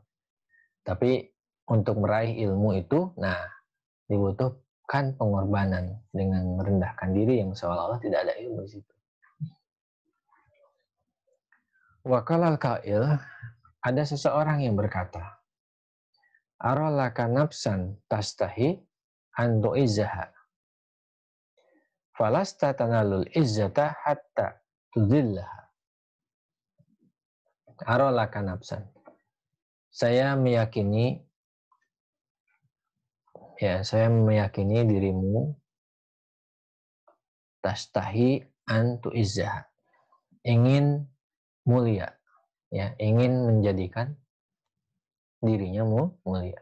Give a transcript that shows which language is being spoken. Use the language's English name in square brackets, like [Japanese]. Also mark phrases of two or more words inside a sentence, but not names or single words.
[Indonesian] Tapi untuk meraih ilmu itu, nah dibutuhkan pengorbanan dengan merendahkan diri yang seolah-olah tidak ada ilmu di situ. [Arabic] وقال القائل, [Indonesian] ada seseorang yang berkata, [Arabic] أرى لك نفسا تشتهي أن تعزها فلست تنال العزة حتى تذلها. أرى لك نفسا, [Indonesian] saya meyakini dirimu [Arabic] تشتهي أن تعزه, [Indonesian] ingin mulia, ya, ingin menjadikan dirinya mulia.